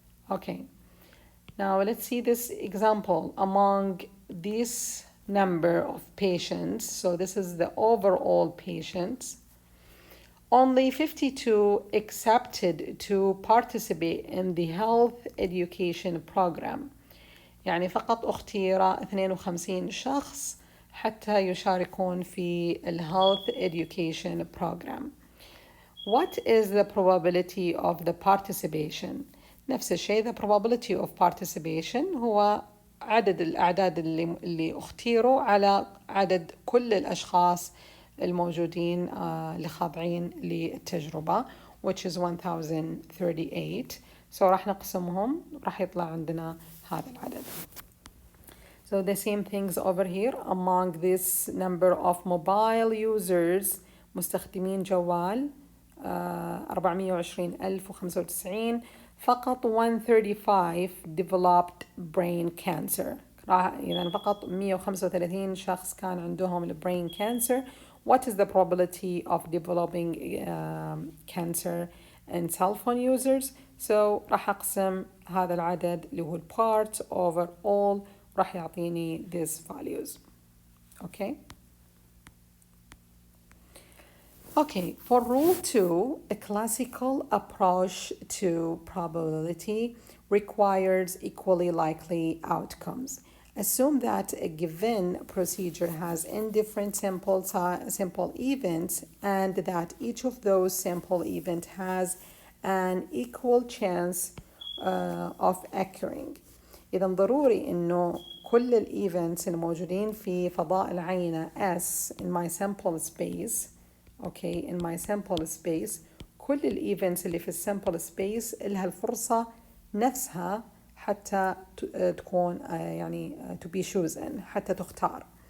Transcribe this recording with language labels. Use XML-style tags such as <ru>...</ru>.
<en>Okay, now let's see this example. Among this number of patients, so this is the overall patients, only 52 accepted to participate in the health education program.</en> <ar>يعني فقط اختير 52 شخص حتى يشاركون في</ar> <en>health education program. What is the probability of the participation?</en> <ar>نفس الشيء,</ar> <en>the probability of participation</en> <ar>هو عدد الأعداد اللي اختيروا على عدد كل الأشخاص الموجودين اللي خاضعين للتجربة,</ar> <en>which is</en> <ar>1038. So راح نقسمهم, راح يطلع عندنا هذا العدد.</ar> <en>So the same things over here. Among this number of mobile users,</en> <ar>مستخدمين جوال</ar> <en>420,095, فقط 135 developed brain cancer.</en> <ar>إذا فقط 135 شخص كان عندهم brain cancer.</ar> <en>What is the probability of developing cancer in cell phone users? So</en> <ar>راح أقسم هذا العدد اللي هو</ar> <en>part over all,</en> <ar>راح يعطيني</ar> <en>these values. Okay. Okay, for rule 2, a classical approach to probability requires equally likely outcomes. Assume that a given procedure has n different sample events and that each of those sample events has an equal chance of occurring.</en> <ar>إذا ضروري إنه كل الإيفنتس الموجودين في فضاء العينة S</ar> <en>in my sample space</en> <ar>in my sample space كل الايفنتس اللي في السامبل سبيس لها الفرصة نفسها حتى تكون يعني</ar> <en>to be chosen</en> <ar>حتى تختار.</ar>